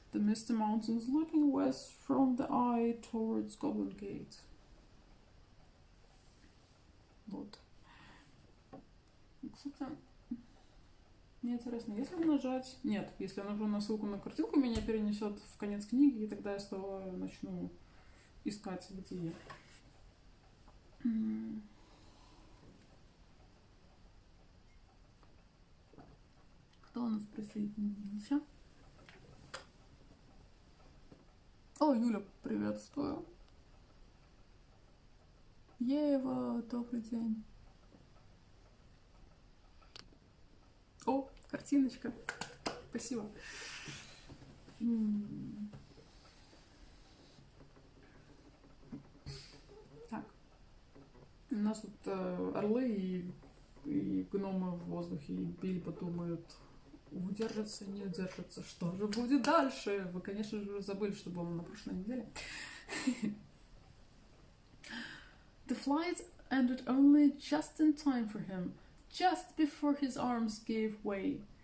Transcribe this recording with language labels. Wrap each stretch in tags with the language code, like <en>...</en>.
<en>The misty mountains looking west from the eye towards Goblin Gate.</en> <ru>Вот. Кстати, мне интересно, если нажать... Нет, если я нажму на ссылку на картинку, меня перенесет в конец книги, и тогда я снова начну искать, где я. Кто у нас присоединился? О, Юля, приветствую. Ева, добрый день. О, картиночка. Спасибо. Так. У нас тут орлы и гномы в воздухе, и Бильбо думают, удержится, не удержится. Что же будет дальше? Вы, конечно же, забыли, что было на прошлой неделе.</ru> <en>The flight ended only just in time for him, just before his arms gave way.</en>